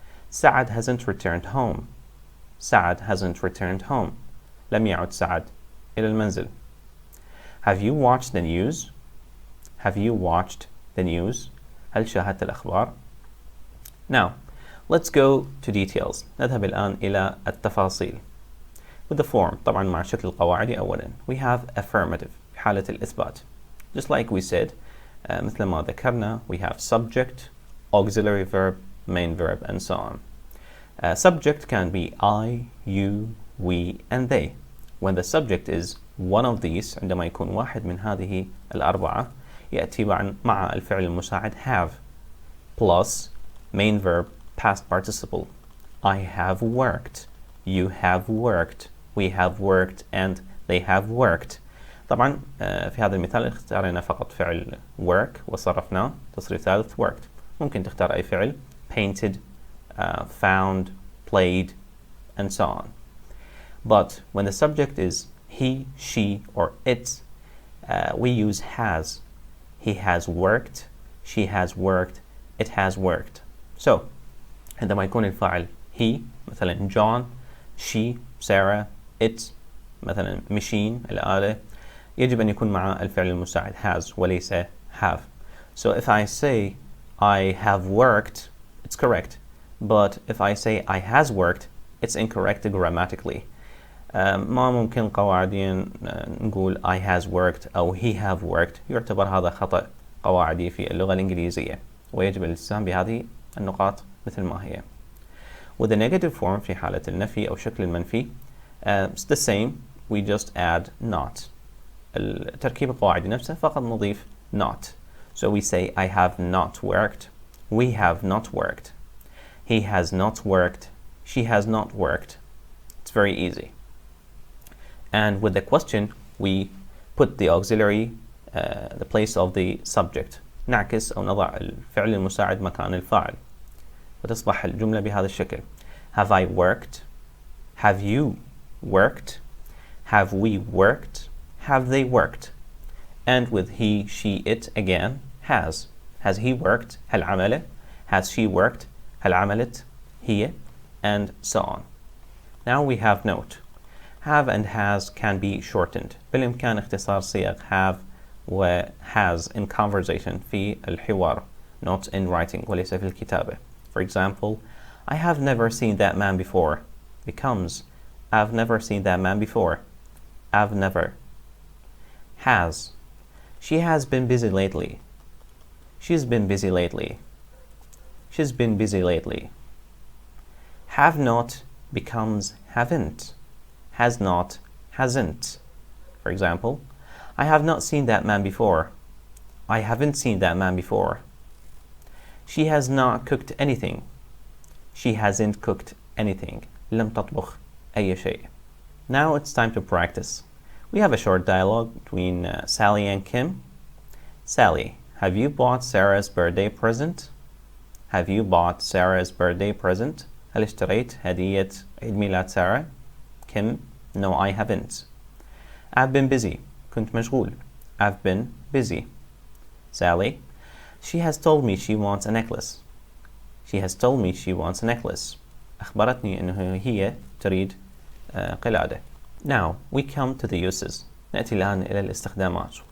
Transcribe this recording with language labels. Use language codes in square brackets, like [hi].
[en] سعد hasn't returned home. سعد hasn't returned home. [ar] لم يعد سعد إلى المنزل. [en] Have you watched the news? Have you watched the news? [ar] هل شاهدت الأخبار؟ [en] Now, let's go to details. [ar] نذهب الآن إلى التفاصيل. [en] With the form [ar] طبعا مع الشكل القواعدي أولا. [en] We have affirmative [ar] في حالة الإثبات. [en] Just like we said, [ar] مثل ما ذكرنا, [en] we have subject, auxiliary verb, main verb, and so on. Subject can be I, you, we, and they. When the subject is one of these, [ar] عندما يكون واحد من هذه الأربعة, يأتي مع الفعل المساعد [en] have plus main verb past participle. I have worked, you have worked, we have worked, and they have worked. [ar] طبعا في هذا المثال اختارنا فقط فعل work وصرفناه تصريف ثالث worked. ممكن تختار أي فعل [en] painted, found, played, and so on. But when the subject is he, she, or it, we use has. He has worked, she has worked, it has worked. [ar] So عندما يكون الفاعل he مثلا John, she Sarah, it مثلا machine الآلة، يجب أن يكون مع الفعل المساعد has وليس have. [en] So if I say I have worked, it's correct. But if I say I has worked, it's incorrect grammatically. [ar] ما ممكن قواعديا نقول [en] I has worked [ar] أو [en] he have worked. [ar] يعتبر هذا خطأ قواعدي في اللغة الإنجليزية، ويجب الالتزام بهذه النقاط مثل ما هي. [en] With the negative form [ar] في حالة النفي أو شكل المنفي, [en] it's the same. We just add not. [ar] التركيب القواعدي نفسه فقط نضيف not. [en] So we say I have not worked, we have not worked, he has not worked, she has not worked. It's very easy. And with the question, we put the auxiliary the place of the subject. [ar] نعكس أو نضع الفعل المساعد مكان الفاعل، وتصبح الجملة بهذا الشكل. [en] Have I worked? Have you worked? Have we worked? Have they worked? And with he, she, it again, has. Has he worked? [ar] هل عمله? [en] Has she worked? [ar] هل عملت؟ هي [en] and so on. Now we have note. Have and has can be shortened. [ar] بالإمكان اختصار صيغ have و has [en] in conversation [ar] في الحوار, [en] not in writing [ar] وليس في الكتابة. [en] For example, I have never seen that man before becomes I've never seen that man before. I've never. Has. She has been busy lately. She's been busy lately. She's been busy lately. Have not becomes haven't. Has not, hasn't. For example, I have not seen that man before. I haven't seen that man before. She has not cooked anything. She hasn't cooked anything. [ar] لم تطبخ أي شيء. [en] Now it's time to practice. We have a short dialogue between Sally and Kim. Sally, have you bought Sarah's birthday present? Have you bought Sarah's birthday present? [ar] هل اشتريت هدية عيد ميلاد سارة؟ Kim, [en] no I haven't. I've been busy. [ar] كنت مشغول. [en] I've been busy. Sally, she has told me she wants a necklace. She has told me she wants a necklace. [ar] أخبرتني أنه هي تريد قلادة. [en] Now we come to the uses. [ar] نأتي الآن إلى الاستخدامات.